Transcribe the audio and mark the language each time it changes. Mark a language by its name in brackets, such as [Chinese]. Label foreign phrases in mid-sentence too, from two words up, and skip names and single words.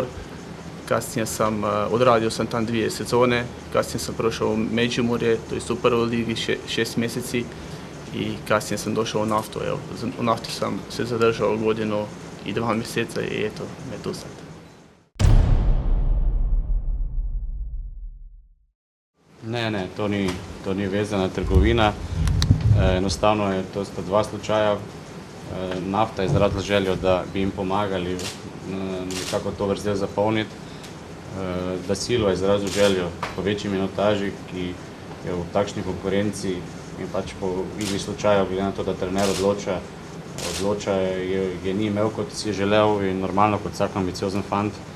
[Croatian] Kasnije sam odradio tam 2 sezone, kasnije sam prošao u Međimurje, to je u prvoj ligi 6 mjeseci i kasnije sam došao u Naftu. U Naftu sam se zadržao 1 godinu i 2 mjeseca i eto me tu sad. [Slovenian] Ne, to ni vezana trgovina, enostavno je to sta 2 slučaja. Nafta je izrazila željo da bi jim pomagali nekako to vrzel zapolniti. Da Silva je izrazil željo po večji minutaži, ki je v takšni konkurenci in pač po igri slučajev, glede na to, da trener odloča, je ni imel, kot si je želel, in normalno kot vsak ambiciozen fant